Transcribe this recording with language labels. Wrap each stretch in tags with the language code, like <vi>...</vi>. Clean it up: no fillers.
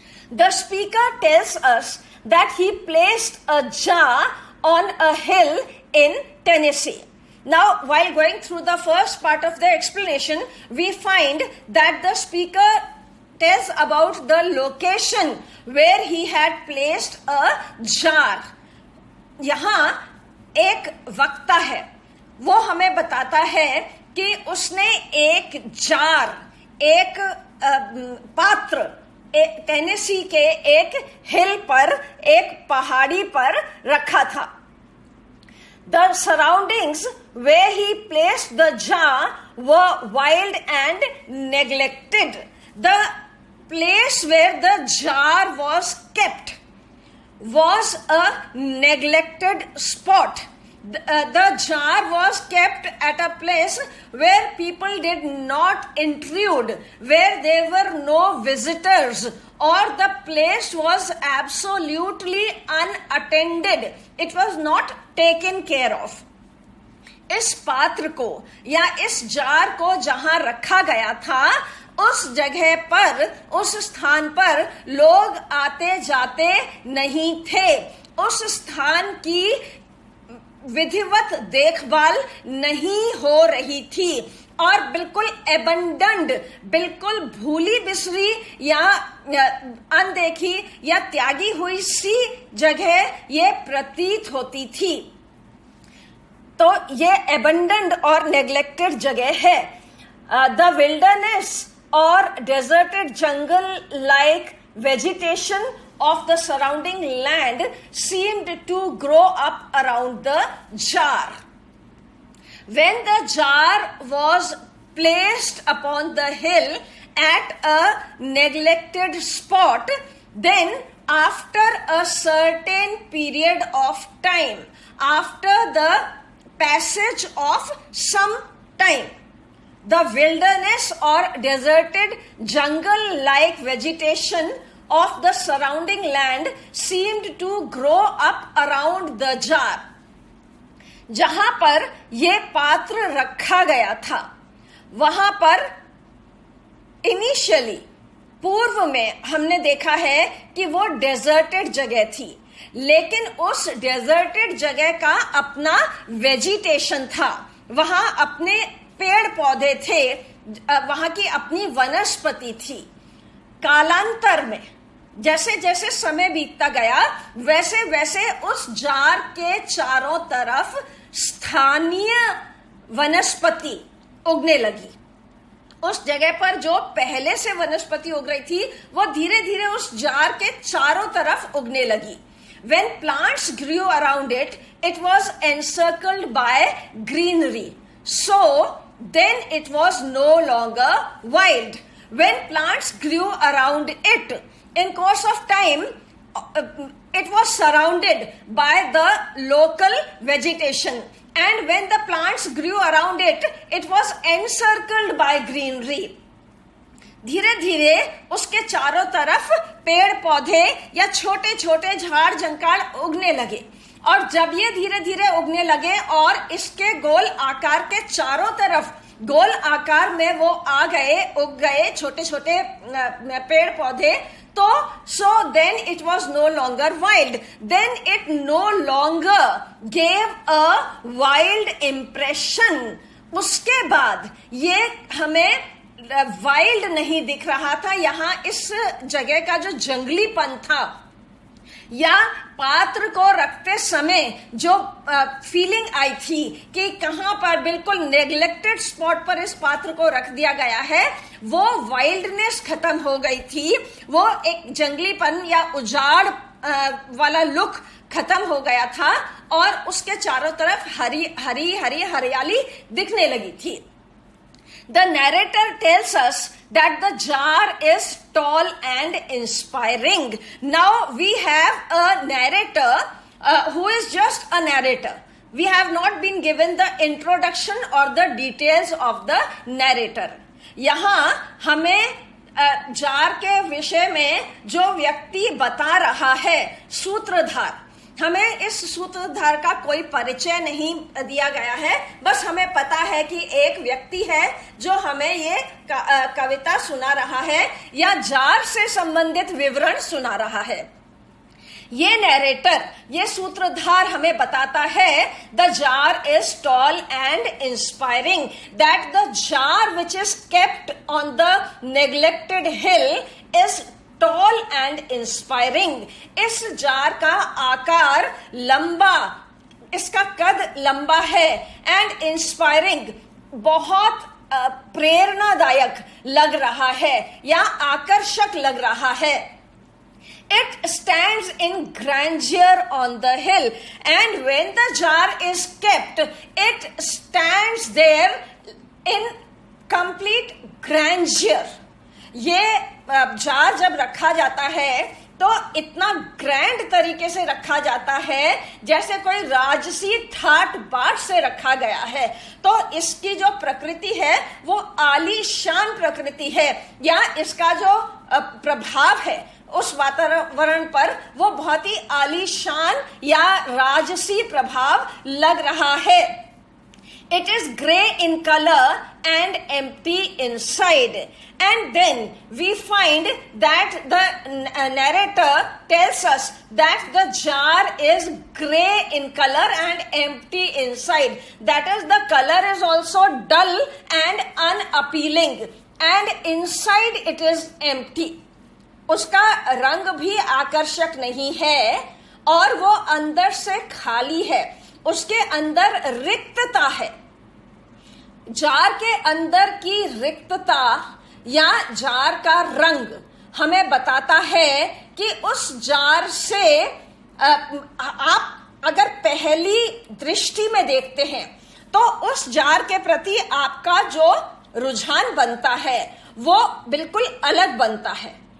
<en>The speaker tells us that he placed a jar on a hill in Tennessee. Now, while going through the first part of the explanation, we find that the speaker tells about the location where he had placed a jar.</en> <hi>यहाँ एक वक्ता है, वो हमें बताता है कि उसने एक जार, एक पात्र टेनेसी के एक हिल पर, एक पहाड़ी पर रखा था।</hi> <en>The surroundings where he placed the jar were wild and neglected. The place where the jar was kept was a neglected spot. The jar was kept at a place where people did not intrude, where there were no visitors, or the place was absolutely unattended. It was not taken care of.</en> <hi>इस पात्र को या इस jar को जहां रखा गया था, उस जगह पर, उस स्थान पर लोग आते जाते नहीं थे। उस स्थान की विधिवत देखभाल नहीं हो रही थी और बिल्कुल एबंडन्ड, बिल्कुल भूली बिसरी या अनदेखी या त्यागी हुई सी जगह ये प्रतीत होती थी। तो ये एबंडन्ड और नेग्लेक्टेड जगह है।</hi> <en>The wilderness और deserted jungle like vegetation of the surrounding land seemed to grow up around the jar. When the jar was placed upon the hill at a neglected spot, then after a certain period of time, after the passage of some time, the wilderness or deserted jungle-like vegetation of the surrounding land seemed to grow up around the jar.</en> <hi>जहां पर ये पात्र रखा गया था, वहां पर initially, पूर्व में हमने देखा है कि वो डेजर्टेड जगह थी, लेकिन उस डेजर्टेड जगह का अपना वेजिटेशन था, वहां अपने पेड़ पौधे थे, वहां की अपनी वनस्पति थी। कालांतर में जैसे जैसे समय बीतता गया, वैसे वैसे उस जार के चारों तरफ स्थानीय वनस्पति उगने लगी। उस जगह पर जो पहले से वनस्पति उग रही थी, वो धीरे धीरे उस जार के चारों तरफ उगने लगी।</hi> <en>When plants grew around it, it was encircled by greenery. So then it was no longer wild. When plants grew around it, in course of time, it was surrounded by the local vegetation, and when the plants grew around it, it was encircled by greenery.</en> <hi>धीरे धीरे उसके चारों तरफ पेड़ पौधे या छोटे छोटे झाड़ जंकाड़ उगने लगे, और जब ये धीरे धीरे उगने लगे और इसके गोल आकार के चारों तरफ गोल आकार में वो आ गए, उग गए छोटे छोटे पेड़ पौधे, तो</hi> <en>so then it was no longer wild, then it no longer gave a wild impression.</en> <hi>उसके बाद ये हमें वाइल्ड नहीं दिख रहा था, यहाँ इस जगह का जो जंगलीपन था या पात्र को रखते समय जो फीलिंग आई थी कि कहां पर बिल्कुल नेग्लेक्टेड स्पॉट पर इस पात्र को रख दिया गया है, वो वाइल्डनेस खत्म हो गई थी, वो एक जंगलीपन या उजाड़ वाला लुक खत्म हो गया था और उसके चारों तरफ हरी हरी हरी हरियाली दिखने लगी थी.</hi> <en>The narrator tells us that the jar is tall and inspiring. Now we have a narrator who is just a narrator. We have not been given the introduction or the details of the narrator.</en> <hi>यहाँ हमें jar के विषय में जो व्यक्ति बता रहा है, सूत्रधार, हमें इस सूत्रधार का कोई परिचय नहीं दिया गया है, बस हमें पता है कि एक व्यक्ति है जो हमें ये कविता सुना रहा है या जार से संबंधित विवरण सुना रहा है. ये नैरेटर, ये सूत्रधार हमें बताता है</hi> <en>The jar is tall and inspiring, that the jar which is kept on the neglected hill is tall and inspiring.</en> <hi>इस जार का आकार लंबा, इसका कद लंबा है,</hi> <en>and inspiring,</en> <hi>बहुत प्रेरणादायक लग रहा है या आकर्षक लग रहा है.</hi> <en>It stands in grandeur on the hill, and when the jar is kept, it stands there in complete grandeur.</en> <hi>ये जार जब रखा जाता है तो इतना ग्रैंड तरीके से रखा जाता है जैसे कोई राजसी ठाट बाट से रखा गया है. तो इसकी जो प्रकृति है वो आलीशान प्रकृति है, या इसका जो प्रभाव है उस वातावरण पर वो बहुत ही आलीशान या राजसी प्रभाव लग रहा है.</hi> <en>It is grey in color and empty inside. And then we find that the narrator tells us that the jar is grey in color and empty inside. That is, the color is also dull and unappealing. And inside it is empty.</en> <hi>उसका रंग भी आकर्षक नहीं है और वो अंदर से खाली है, उसके अंदर रिक्तता है. जार के अंदर की रिक्तता या जार का रंग हमें बताता है कि उस जार से आप अगर पहली दृष्टि में देखते हैं तो उस जार के प्रति आपका जो रुझान बनता है वो बिल्कुल अलग बनता है.</hi>